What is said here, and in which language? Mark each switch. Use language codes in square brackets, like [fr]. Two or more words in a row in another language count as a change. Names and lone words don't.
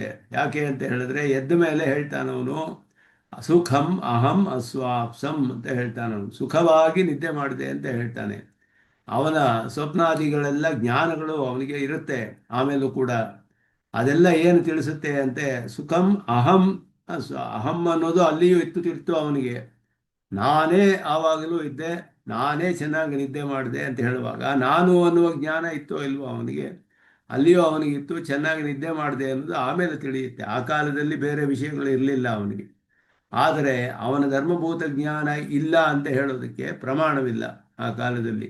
[kn] ಯಾಕೆ ಅಂತ ಹೇಳಿದ್ರೆ ಎದ್ದ ಮೇಲೆ ಹೇಳ್ತಾನವನು [sa] ಸುಖಂ ಅಹಂ ಅಸ್ವಾಪ್ಸಂ [kn] ಅಂತ ಹೇಳ್ತಾನವನು. ಸುಖವಾಗಿ ನಿದ್ದೆ ಮಾಡಿದೆ ಅಂತ ಹೇಳ್ತಾನೆ. ಅವನ ಸ್ವಪ್ನಾದಿಗಳೆಲ್ಲ ಜ್ಞಾನಗಳು ಅವನಿಗೆ ಇರುತ್ತೆ. ಆಮೇಲೂ ಕೂಡ ಅದೆಲ್ಲ ಏನು ತಿಳಿಸುತ್ತೆ ಅಂತೆ, [sa] ಸುಖಂ ಅಹಂ ಅಹಂ [kn] ಅನ್ನೋದು ಅಲ್ಲಿಯೂ ಇತ್ತು ಅವನಿಗೆ. ನಾನೇ ಆವಾಗಲೂ ಇದ್ದೆ, ನಾನೇ ಚೆನ್ನಾಗಿ ನಿದ್ದೆ ಮಾಡಿದೆ ಅಂತ ಹೇಳುವಾಗ ನಾನು ಅನ್ನುವ ಜ್ಞಾನ ಇತ್ತೋ ಇಲ್ವೋ ಅವನಿಗೆ? ಅಲ್ಲಿಯೂ ಅವನಿಗಿತ್ತು. ಚೆನ್ನಾಗಿ ನಿದ್ದೆ ಮಾಡಿದೆ ಅನ್ನೋದು ಆಮೇಲೆ ತಿಳಿಯುತ್ತೆ. ಆ ಕಾಲದಲ್ಲಿ ಬೇರೆ ವಿಷಯಗಳು ಇರಲಿಲ್ಲ ಅವನಿಗೆ. ಆದರೆ ಅವನ ಧರ್ಮಭೂತ ಜ್ಞಾನ ಇಲ್ಲ ಅಂತ ಹೇಳೋದಕ್ಕೆ ಪ್ರಮಾಣವಿಲ್ಲ ಆ ಕಾಲದಲ್ಲಿ.